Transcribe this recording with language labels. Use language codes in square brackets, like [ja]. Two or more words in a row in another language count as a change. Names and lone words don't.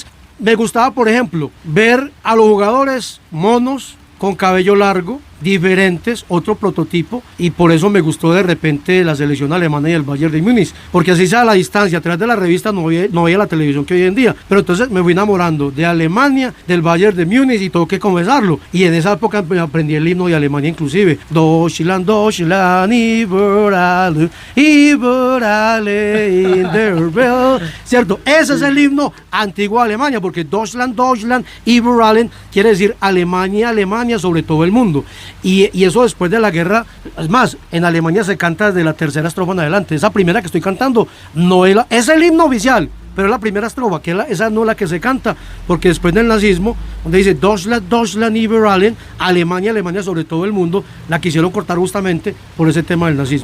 [es] Entonces, me gustaba, por ejemplo, ver a los jugadores monos con cabello largo, diferentes, otro prototipo, y por eso me gustó de repente la selección alemana y el Bayern de Múnich, porque así sea a la distancia, a través de la revista no veía la televisión que hoy en día, pero entonces me fui enamorando de Alemania, del Bayern de Múnich, y tengo que confesarlo, y en esa época aprendí el himno de Alemania inclusive, [de] Deutschland, Deutschland, über alle in der Welt, [es] ¿cierto? Ese es el himno antiguo de Alemania, porque [de] Deutschland, Deutschland, über allen [es] quiere decir Alemania, Alemania sobre todo el mundo. Y eso después de la guerra, es más, en Alemania se canta desde la tercera estrofa en adelante. Esa primera que estoy cantando no es el himno oficial, pero es la primera estrofa, esa no es la que se canta, porque después del nazismo, donde dice [de] Deutschland, Deutschland über allen, [es] Alemania, Alemania sobre todo el mundo, la quisieron cortar justamente por ese tema del nazismo.